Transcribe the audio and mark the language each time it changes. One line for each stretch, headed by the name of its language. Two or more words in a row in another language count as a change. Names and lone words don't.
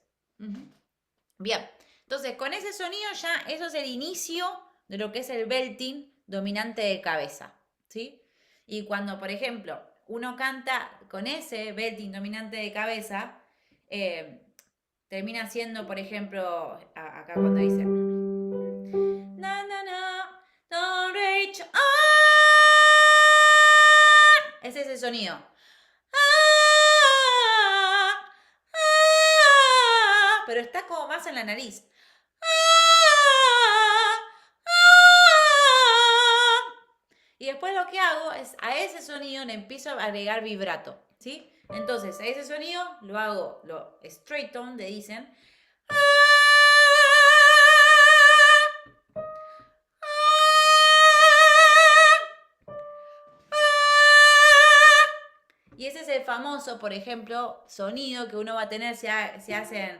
Spanish: Bien, entonces con ese sonido ya eso es el inicio de lo que es el belting dominante de cabeza, ¿sí? Y cuando, por ejemplo, uno canta con ese belting dominante de cabeza, termina siendo, por ejemplo, acá cuando dice na na na,
English: don't reach on.
Spanish: Es ese sonido. Pero está como más en la nariz. Y después lo que hago es a ese sonido le empiezo a agregar vibrato, ¿sí? Entonces a ese sonido lo hago, lo
English: straight tone,
Spanish: le dicen. Y ese es el famoso, por ejemplo, sonido que uno va a tener, se hacen.